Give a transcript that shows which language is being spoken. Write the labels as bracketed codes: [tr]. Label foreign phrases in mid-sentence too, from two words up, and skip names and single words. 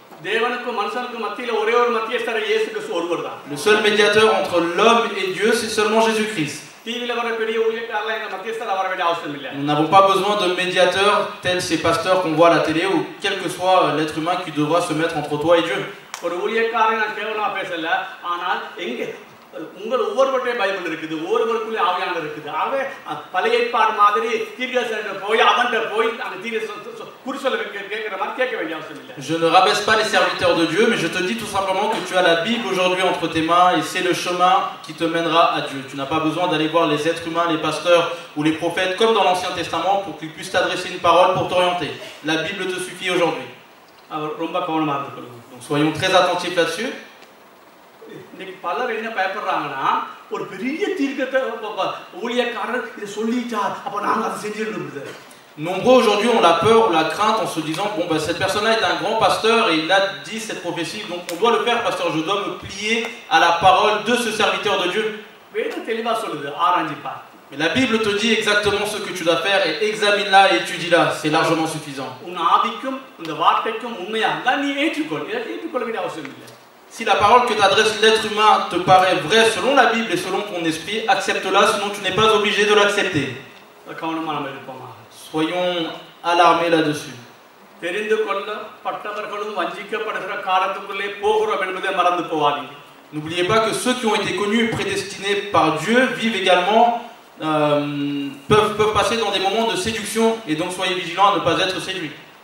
[fr] Le seul médiateur entre l'homme et Dieu, c'est seulement Jésus-Christ. Nous n'avons pas besoin de médiateurs tels ces pasteurs qu'on voit à la télé ou quel que soit l'être humain qui devra se mettre entre toi et Dieu. [ta] உங்கள் ஒவ்வொருவருடைய பைபிள் இருக்குது, ஒவ்வொருவருக்குள்ளே ஆவியானவர் இருக்குது. ஆகவே பழைய ஏற்பாடு மாதிரி தீர்க்கதரிசனம் போய் அவன்கிட்ட போய் அந்த தீர்க்க குறி சொல்ல கேட்கிற மாதிரி கேட்க வேண்டிய அவசியம் இல்லை. [fr] Je ne rabaisse pas les serviteurs de Dieu, mais je te dis tout simplement que tu as la Bible aujourd'hui entre tes mains et c'est le chemin qui te mènera à Dieu. Tu n'as pas besoin d'aller voir les êtres humains, les pasteurs ou les prophètes comme dans l'Ancien Testament pour qu'ils puissent t'adresser une parole pour t'orienter. La Bible te suffit aujourd'hui. Donc soyons très attentifs là-dessus. [ta] இன்னைக்கு பலர் என்ன பயப்படுறாங்கன்னா ஒரு பெரிய தீர்க்கத்தை ஊழியக்காரர் இதை சொல்லிட்டார் அப்ப நாங்க அதை செஞ்சிடணும். [fr] Nombreux aujourd'hui ont la peur ou la crainte en se disant bon bah cette personne-là est un grand pasteur et il a dit cette prophétie donc on doit le faire pasteur, je dois me plier à la parole de ce serviteur de Dieu. [ta] வேதம் தெளிவா சொல்லுது, ஆராய்ஞ்சு பார். [fr] Mais la Bible te dit exactement ce que tu dois faire et examine-la et étudie-la, c'est largement suffisant. [ta] உன் ஆவிக்கும் இந்த வார்த்தைக்கும் உண்மையா இருந்தா நீ ஏற்றுக்கொள், ஏற்றுக்கொள்ள வேண்டிய அவசியம் இல்லை. [fr] Si la parole que t'adresse l'être humain te paraît vraie selon la Bible et selon ton esprit, accepte-la, sinon tu n'es pas obligé de l'accepter. Soyons alarmés là-dessus. N'oubliez pas que ceux qui ont été connus et prédestinés par Dieu vivent également, peuvent passer dans des moments de séduction et donc soyez vigilants à ne pas être séduits.